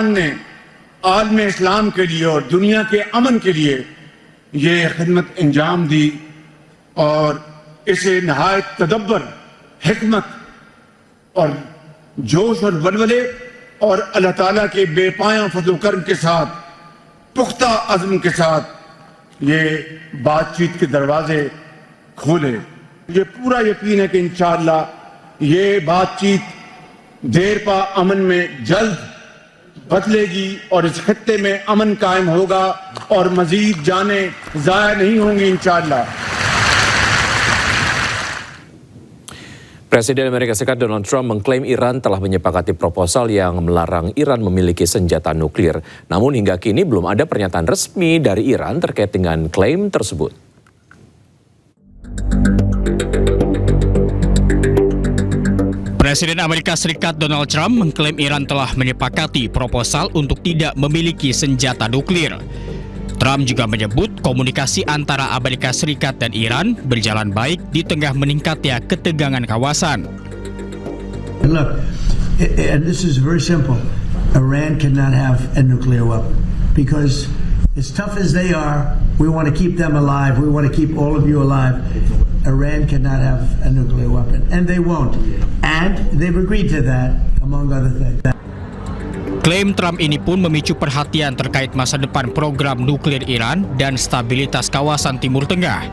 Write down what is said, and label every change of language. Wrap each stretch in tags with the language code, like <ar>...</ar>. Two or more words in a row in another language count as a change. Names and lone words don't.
<ur>نے عالم اسلام کے لیے اور دنیا کے امن کے لیے یہ خدمت انجام دی اور اسے نہایت تدبر، حکمت اور جوش اور ولولے اور اللہ تعالیٰ کے بےپایاں فضل کرم کے ساتھ، پختہ عزم کے ساتھ یہ بات چیت کے دروازے کھولے. یہ پورا یقین ہے کہ ان شاء اللہ یہ بات چیت دیرپا امن میں جلد بدلے گی اور اس خطے میں امن قائم ہوگا اور مزید جانیں ضائع نہیں ہوں گی ان شاء اللہ.</ur> <id>Presiden Amerika Serikat Donald Trump mengklaim Iran telah menyepakati proposal yang melarang Iran memiliki senjata nuklir. Namun hingga kini belum ada pernyataan resmi dari Iran terkait dengan klaim tersebut. Presiden Amerika Serikat Donald Trump mengklaim Iran telah menyepakati proposal untuk tidak memiliki senjata nuklir. Trump juga menyebut komunikasi antara Amerika Serikat dan Iran berjalan baik di tengah meningkatnya ketegangan kawasan.</id> <en>Look, and this is very simple. Iran cannot have a nuclear weapon because as tough as they are, we want to keep them alive. We want to keep all of you alive. Iran cannot have a nuclear weapon, and they won't. And they've agreed to that, among other things.</en> <id>Klaim Trump ini pun memicu perhatian terkait masa depan program nuklir Iran dan stabilitas kawasan Timur Tengah.</id>